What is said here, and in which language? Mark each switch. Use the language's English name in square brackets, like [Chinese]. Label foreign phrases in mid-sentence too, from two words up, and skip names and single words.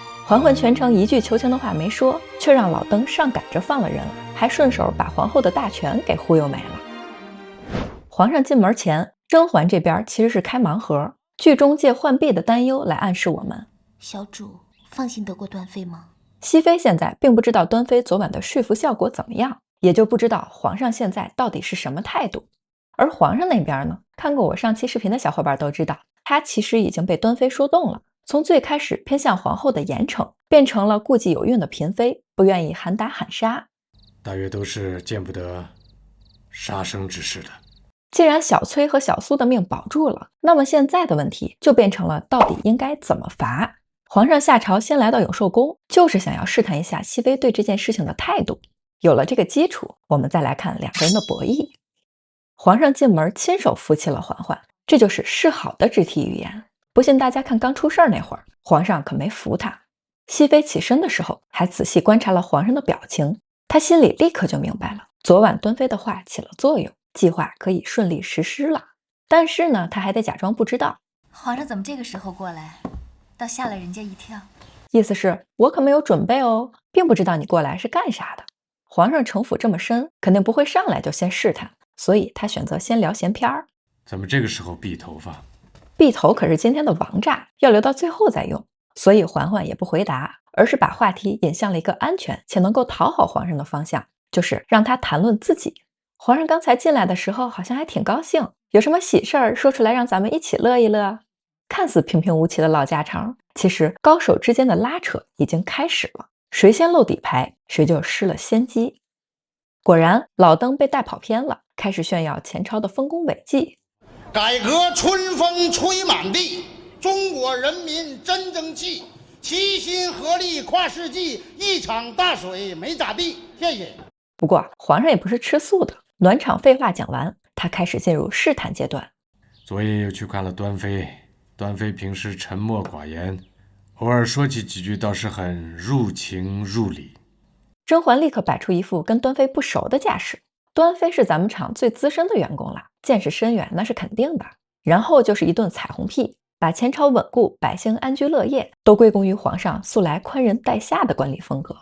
[Chinese] 嬛嬛全程一句求情的話沒說，卻讓老登上趕着放了人，還順手把皇後的大權給忽悠沒了。皇上進門前，甄嬛這邊其實是開盲盒，劇中借浣碧的擔憂來暗示我們： 小主放心得過端妃嗎？熹妃現在並不知道端妃昨晚的說服效果怎麼樣，也就不知道皇上現在到底是什麼態度。而皇上那邊呢，看過我上期視頻的小伙伴都知道，他其實已經被端妃說動了。從最開始偏向皇後的嚴懲，變成了顧忌有孕的嬪妃，不願意喊打喊殺，大約都是見不得殺生之事的。既然小崔和小蘇的命保住了，那麼現在的問題就變成了到底應該怎麼罰。皇上下朝先來到永壽宮，就是想要試探一下熹妃對這件事情的態度。有了這個基礎，我們再來看兩個人的博弈。皇上進門親手扶起了嬛嬛，這就是示好的肢體語言。不信大家看剛出事那會兒，皇上可沒扶他。熹妃起身的時候還仔細觀察了皇上的表情，她心裡立刻就明白了，昨晚端妃的話起了作用，計劃可以順利實施了。但是呢，她還得假裝不知道。皇上怎麼这個時候過來，倒嚇了人家一跳。意思是我可沒有準備哦，並不知道你過來是幹啥的。皇上城府這麼深，肯定不會上來就先試探，所以他選擇先聊閒篇兒。怎麼這個時候避頭髮？避頭可是今天的王炸，要留到最後再用。所以嬛嬛也不回答，而是把話題引向了一個安全且能夠討好皇上的方向，就是讓他談論自己。皇上剛才進來的時候好像還挺高興，有什麼喜事兒說出來讓咱們一起樂一樂。看似平平無奇的唠家常，其實高手之間的拉扯已經開始了，誰先露底牌，誰就失了先機。果然，老登被帶跑偏了，開始炫耀前朝的丰功偉績。改革春風吹滿地，中國人民真爭氣，齊心合力跨世紀，一場大水沒咋地。謝謝。不過皇上也不是吃素的，暖場廢話講完，他開始進入試探階段。昨夜又去看了端妃，端妃平時沉默寡言，偶爾說起幾句倒是很入情入理。甄嬛立刻擺出一副跟端妃不熟的架勢。端妃是咱們廠最資深的員工了，見識深遠那是肯定的。然後就是一頓彩虹屁，把前朝穩固、百姓安居樂業都歸功於皇上素來寬仁待下的管理風格。